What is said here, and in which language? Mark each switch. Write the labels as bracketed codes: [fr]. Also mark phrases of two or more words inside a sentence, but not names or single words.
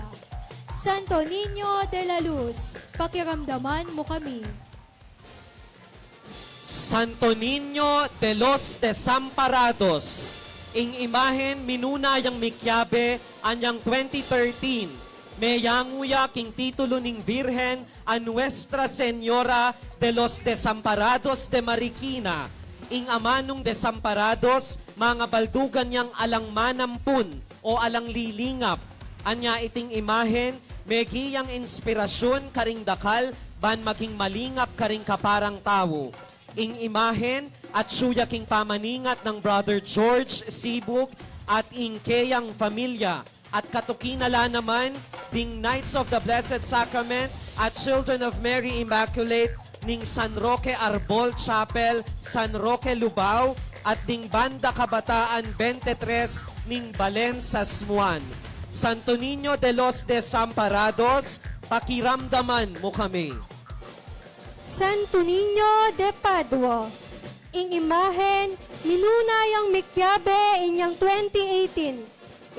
[pam] Santo Niño de la Luz, pakiramdaman mo kami. Santo Niño de los Desamparados, ing imahen minunayang mikyabe anyang 2013. Meyanguya king titulo ning Virgen a Nuestra Señora de los Desamparados de Marikina. Ing amanong desamparados, mga baldugan niyang alang manampun o alang lilingap. Anya iting imahen, megiyang inspirasyon karing dakal, ban maging malingap karing kaparang tao. Ing imahen at suya king pamaningat ng Brother George Sibug at ing keyang pamilya. At katukinala naman, ding Knights of the Blessed Sacrament at Children of Mary Immaculate ning San Roque Arbol Chapel, San Roque Lubao, at ding Banda Kabataan 23 ning Balen sa Smuan. Santo Niño de los Desamparados, pakiramdaman mo kami. Santo Niño de Padua, ing imahen, minunayang Mikyabe inyang 2018.